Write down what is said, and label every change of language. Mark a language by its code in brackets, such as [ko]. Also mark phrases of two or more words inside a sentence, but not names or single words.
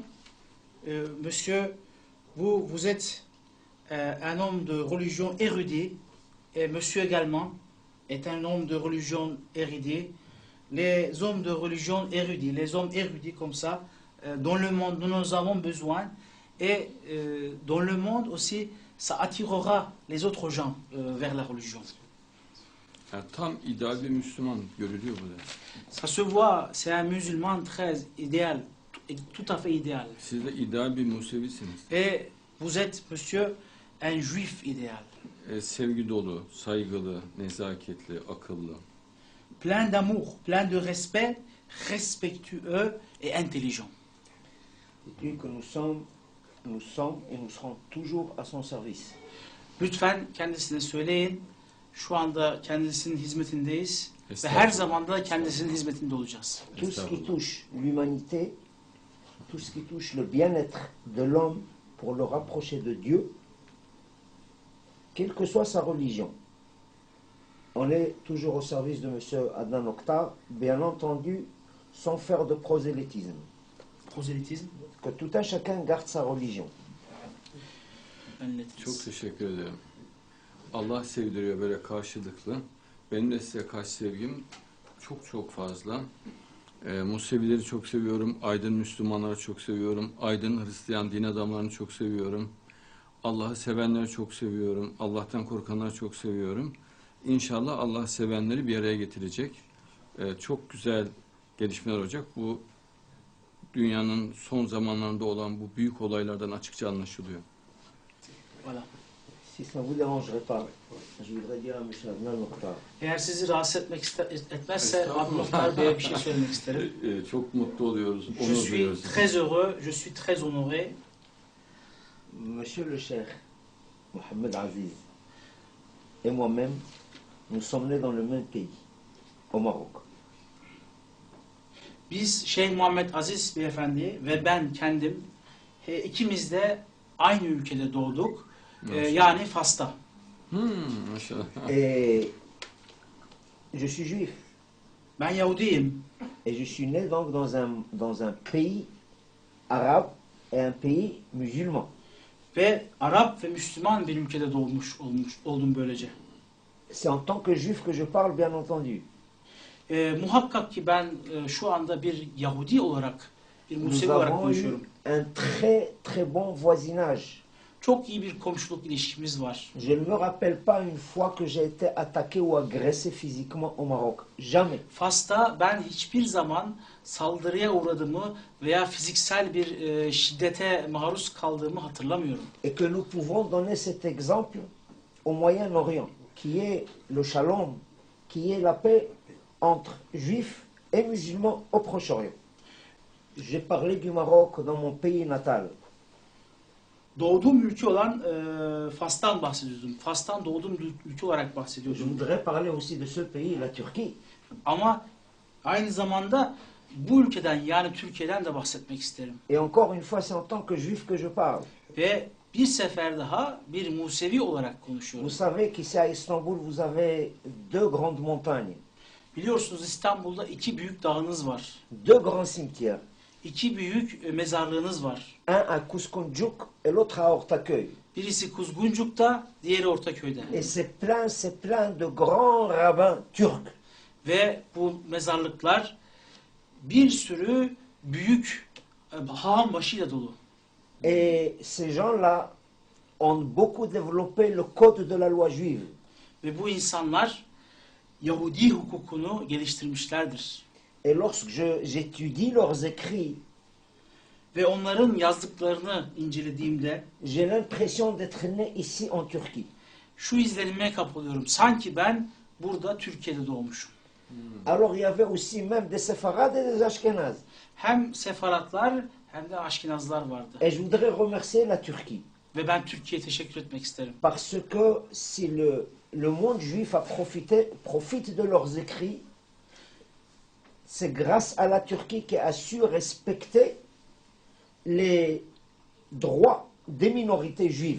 [fr] Monsieur, vous êtes un homme de religion érudit et monsieur également est un homme de religion érudit. Les hommes de religion érudits, les hommes érudits comme ça, dans le monde, nous en avons besoin et dans le monde aussi, ça attirera les autres gens vers la religion. [tr] Yani tam ideal bir Müslüman görülüyor burada. [fr] Ça se voit, c'est un musulman très idéal, tout à fait idéal. [tr] Siz de ideal bir Musevisiniz. [fr] Et vous êtes, monsieur, un juif idéal. [tr] Sevgi dolu, saygılı, nezaketli, akıllı. [fr] Plein d'amour, plein de respect, respectueux et intelligent. Et puis que nous sommes et nous serons toujours à son service. [tr] Lütfen kendisine söyleyin. Şu anda kendisinin hizmetindeyiz ve her Estağfurullah. zaman da kendisinin hizmetinde olacağız. [fr] Tout ce qui touche l'humanité, tout ce qui touche le bien-être de l'homme pour le rapprocher de Dieu, quelle que soit sa religion. On est toujours au service de M. Adnan Oktar, bien entendu, sans faire de prosélytisme. Prosélytisme. Que tout un chacun garde sa religion. [tr] Çok teşekkür ederim. Allah sevdiriyor böyle karşılıklı. Benim de size karşı sevgim çok çok fazla. Musevileri çok seviyorum. Aydın Müslümanları çok seviyorum. Aydın Hristiyan din adamlarını çok seviyorum. Allah'ı sevenleri çok seviyorum. Allah'tan korkanları çok seviyorum. İnşallah Allah sevenleri bir araya getirecek. Çok güzel gelişmeler olacak. Bu dünyanın son zamanlarında olan bu büyük olaylardan açıkça anlaşılıyor. [fr] Voilà. Si ça ne vous dérangerait pas, je voudrais dire à M. Adnan Oktar. [tr] Eğer sizi rahatsız etmezse Adnan Oktar Bey'e bir şey söylemek isterim. Çok mutlu oluyoruz. [fr] Je suis très heureux, je suis très honoré. Monsieur le Cheikh Mohamed Aziz et moi-même, nous sommes nés dans le même pays, au Maroc. [tr] Biz Şeyh Muhammed Aziz Beyefendi ve ben kendim ikimiz de aynı ülkede doğduk. Yani Fas'ta. Maşallah. [fr] Et je suis juif. [tr] Ben Yahudiyim. [fr] Et je suis né donc dans un pays arabe et un pays musulman. [tr] Ve Arap ve Müslüman bir ülkede oldum böylece. [fr] C'est en tant que juif que je parle, bien entendu. [tr] Muhakkak ki ben şu anda bir Yahudi olarak, bir [fr] Nous [tr] Musevi olarak [fr] avons eu [tr] konuşuyorum. [fr] un très très bon voisinage. [tr] Çok iyi bir komşuluk ilişkimiz var. [fr] Je ne me rappelle pas une fois que j'ai été attaqué ou agressé physiquement au Maroc. Jamais. [tr] Fas'ta ben hiçbir zaman saldırıya uğradığımı veya fiziksel bir şiddete maruz kaldığımı hatırlamıyorum. [fr] Et que nous pouvons donner cet exemple au Moyen-Orient, qui est le shalom, qui est la paix entre juifs et musulmans au Proche-Orient. J'ai parlé du Maroc dans mon pays natal. [tr] Doğduğum ülke olan Fas'tan bahsediyordum. Fas'tan doğduğum ülke olarak [fr] Je [tr] bahsediyordum. [fr] voudrais parler aussi de ce pays, la Turquie. [tr] Ama aynı zamanda bu ülkeden yani Türkiye'den de bahsetmek isterim. [fr] Et encore une fois, c'est en tant que juif que je parle. [tr] Ve bir sefer daha bir Musevi olarak konuşuyorum. [fr] Vous savez qu'ici à Istanbul, vous avez deux grandes montagnes, [tr] Biliyorsunuz İstanbul'da iki büyük dağınız var. [fr] deux grands cimetières. [tr] İki büyük mezarlığınız var. [fr] Un à Kouskoundjouk et l'autre à Ortaköy. [tr] Birisi Kuzguncuk'ta, diğeri Ortaköy'de. [fr] Et c'est plein de grands rabbins turcs. [tr] Ve bu mezarlıklar bir sürü büyük haham başıyla dolu. [fr] Et ces gens-là ont beaucoup développé le code de la loi juive. [tr] Ve bu insanlar Yahudi hukukunu geliştirmişlerdir. [fr] Et lorsque j'étudie leurs écrits, [tr] Ve onların yazdıklarını incelediğimde [fr] j'ai l'impression d'être né ici en Turquie. [tr] şu izlenime kapılıyorum. Sanki ben burada Türkiye'de doğmuşum. [fr] Alors il y avait aussi même des séfarades et des ashkénazes. [tr] Hem sefaratlar hem de aşkinazlar vardı. [fr] Et je voudrais remercier la Turquie. [tr] Ve ben Türkiye'ye teşekkür etmek isterim. [fr] Parce que si le monde juif profite de leurs écrits, c'est grâce à la Turquie qui a su respecter les droits des minorités juives.